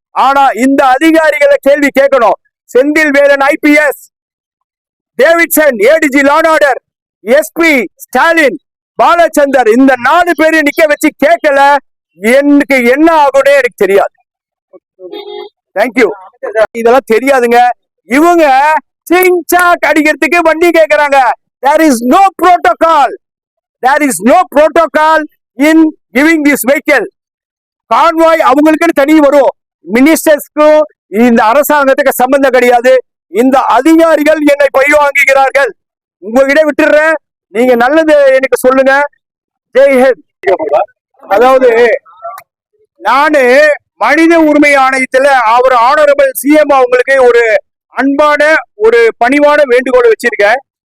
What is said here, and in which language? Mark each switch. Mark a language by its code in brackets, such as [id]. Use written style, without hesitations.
[ta] ஆனா இந்த அதிகாரிகளை கேள்வி கேட்கணும். Senthil Velan IPS, Davidson ADG law and order, SP Stalin, Balachander, இந்த 4 பேரையும் நிக்க வச்சு கேட்கல, எனக்கு என்ன ஆகும்னே எனக்கு தெரியாது. தேங்க்யூ. இதெல்லாம் தெரியாதுங்க. இவங்க சிங்சாக் அடிக்கிறதுக்கு வண்டி கேட்கறாங்க. [en] There is no protocol. There is no protocol in giving this vehicle. [ta] Convoy அவங்களுக்கு தனி வரும். மினிஸ்டர்ஸ்க்கும் இந்த அரசாங்கத்துக்கு சம்பந்தம் கிடையாது. இந்த அதிகாரிகள் என்னை பழி வாங்குகிறார்கள். உங்ககிட்ட விட்டுறேன், நீங்க நல்லது எனக்கு சொல்லுங்க. ஜெய்ஹிந்த். அதாவது நானு மனித உரிமை ஆணையத்துல அவர் ஆனரபிள் சிஎம் அவங்களுக்கு ஒரு அன்பான ஒரு பணிவான வேண்டுகோளை வச்சிருக்கேன்.